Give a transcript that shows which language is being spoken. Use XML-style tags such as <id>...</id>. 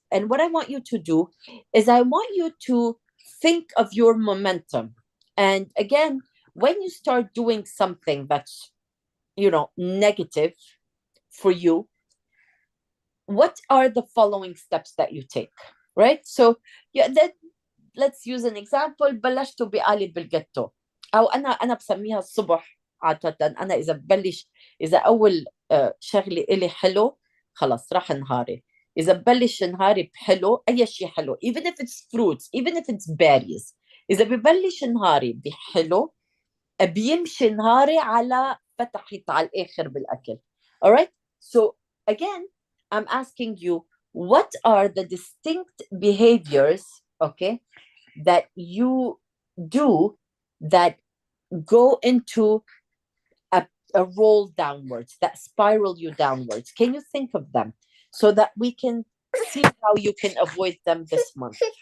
<en>And what I want you to do is I want you to think of your momentum. And again, when you start doing something that's, negative for you, what are the following steps that you take, right? So let's use an example.</en> <ar>بلشت بقالب بالجاتو، أو أنا بسميها الصبح عادة. أنا إذا أول شغلة إلي حلو، خلاص راح نهاري. إذا ببلش نهاري بحلو، أي شيء حلو،</ar> <en>even if it's fruits, even if it's berries،</en> <ar>إذا ببلش نهاري بحلو، بيمشي نهاري على فتحت على الآخر بالأكل.</ar> <en>All right? So again, I'm asking you, what are the distinct behaviors, okay, that you do that go into a roll downwards, that spiral you downwards? Can you think of them so that we can see how you can avoid them this month?</en>